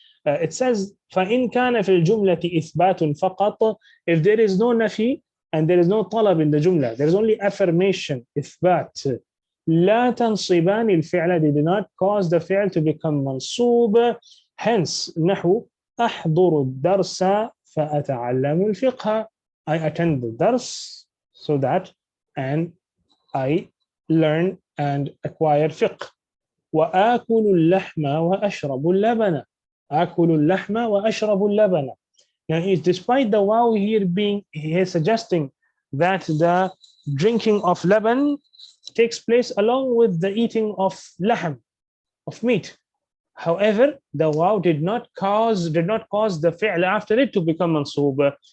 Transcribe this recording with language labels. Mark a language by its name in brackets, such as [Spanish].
[English] it says [Arabic] فإن كان في الجملة إثبات فقط, [English] if there is no نفي and there is no طلب in the جملة, there is only affirmation, إثبات, [Arabic] لا تنصبان الفعل, [English] they do not cause the فعل to become منصوب. Hence [Arabic] نحو أحضر الدرس فأتعلم الفقه, [English] I attend the dars so that and I learn and acquire fiqh. [Arabic] وآكل اللحم وأشرب اللبن, آكل اللحم وأشرب اللبن. [English] Now, despite the wow here being, he is suggesting that the drinking of laban takes place along with the eating of lahm, of meat. However, the wow did not cause the fi'l after it to become mansoob.